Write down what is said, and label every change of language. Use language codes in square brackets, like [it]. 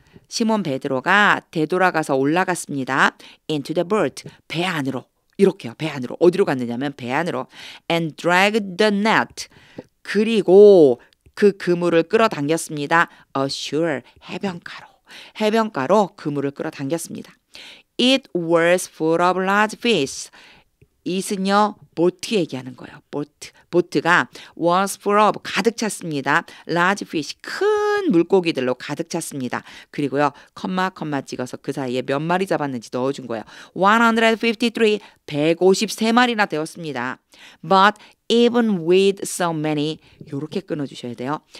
[ko] 시몬 베드로가 되돌아가서 올라갔습니다. [en] into the boat. [ko] 배 안으로. 이렇게요. 배 안으로. 어디로 갔느냐면 배 안으로. [en] and dragged the net. [ko] 그리고 그 그물을 끌어당겼습니다. [en] ashore. [ko] 해변가로 그물을 끌어당겼습니다. [en] It was full of large fish. [ko] it은요 보트 얘기하는 거예요. 보트가 [en] was full of [ko] 가득 찼습니다. [en] large fish [ko] 큰 물고기들로 가득 찼습니다. 그리고요 컴마 찍어서 그 사이에 몇 마리 잡았는지 넣어준 거예요. 153 153마리나 되었습니다. [en] But even with so many [ko] 요렇게 끊어주셔야 돼요.